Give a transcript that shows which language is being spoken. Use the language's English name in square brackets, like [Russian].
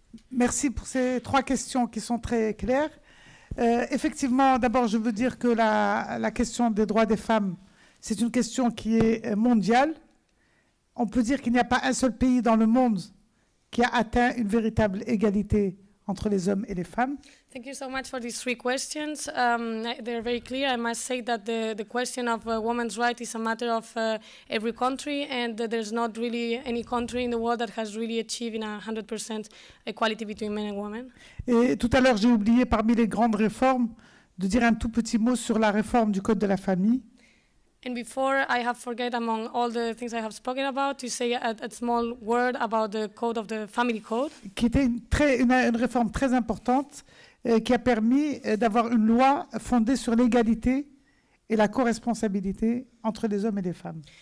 [French] Merci pour ces 3 questions qui sont très claires. Effectivement, d'abord, je veux dire que la question des droits des femmes, c'est une question qui est mondiale. On peut dire qu'il n'y a pas un seul pays dans le monde qui a atteint une véritable égalité entre les hommes et les femmes. [English] Thank you so much for these 3 questions. They're very clear. I must say that the question of women's rights is a matter of every country, and there's not really any country in the world that has really achieved 100% equality between men and women. [French] Et tout à l'heure, j'ai oublié parmi les grandes réformes de dire un tout petit mot sur la réforme du Code de la famille. [English] And before I have forget among all the things I have spoken about to say a small word about the code of the family code. [French] Qui était une réforme très importante qui a permis d'avoir une loi fondée sur l'égalité et la co-responsabilité entre les hommes et les femmes.